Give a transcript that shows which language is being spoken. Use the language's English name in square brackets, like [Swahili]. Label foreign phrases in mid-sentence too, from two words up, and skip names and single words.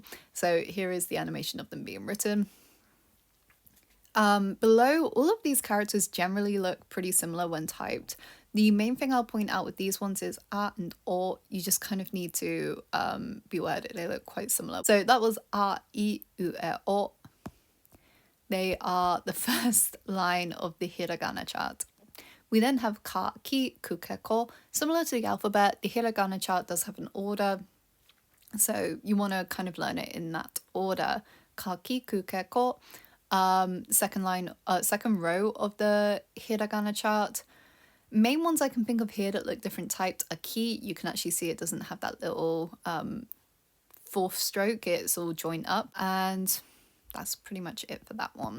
[English] So here is the animation of them being written. Below, all of these characters generally look pretty similar when typed. The main thing I'll point out with these ones is A and O. You just kind of need to be aware that they look quite similar. So that was A, I, U, E, O. They are the first line of the hiragana chart. We then have ka, ki, ku, ke, ko. Similar to the alphabet, the hiragana chart does have an order, so you want to kind of learn it in that order. Ka, ki, ku, ke, ko. Second row of the hiragana chart. Main ones I can think of here that look different typed are ki. You can actually see it doesn't have that little fourth stroke, it's all joined up, and that's pretty much it for that one.